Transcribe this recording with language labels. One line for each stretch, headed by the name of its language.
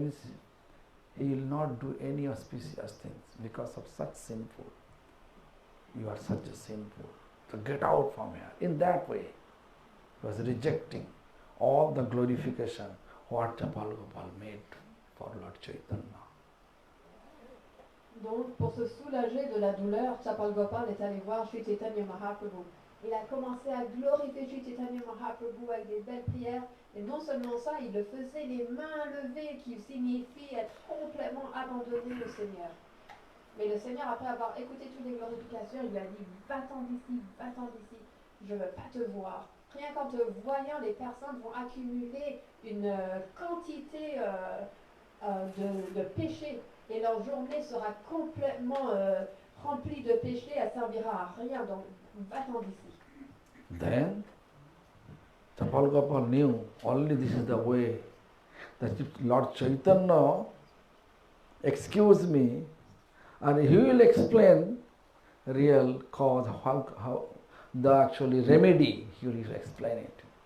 English: Means he will not do any auspicious things because of such sinful. You are such a sinful. So get out from here. In that way, he was rejecting all the glorification what Chapal Gopal made for Lord Chaitanya.
French: Donc, pour se soulager de la douleur, Chapal Gopal est allé voir Sri Chaitanya Mahaprabhu. Il a commencé à glorifier Sri Chaitanya Mahaprabhu avec des belles prières. Et non seulement ça, il le faisait les mains levées, qui signifie être complètement abandonné au Seigneur. Mais le Seigneur, après avoir écouté toutes les glorifications, il lui a dit, va-t'en d'ici, je ne veux pas te voir. Rien qu'en te voyant, les personnes vont accumuler une quantité de péchés. Et leur journée sera complètement remplie de péchés, elle ne servira à rien, donc va-t'en d'ici.
English: Then, Chapal Gopal knew only this is the way that if Lord Chaitanya excuse me, and he will explain real cause, how the actually remedy, he will explain it.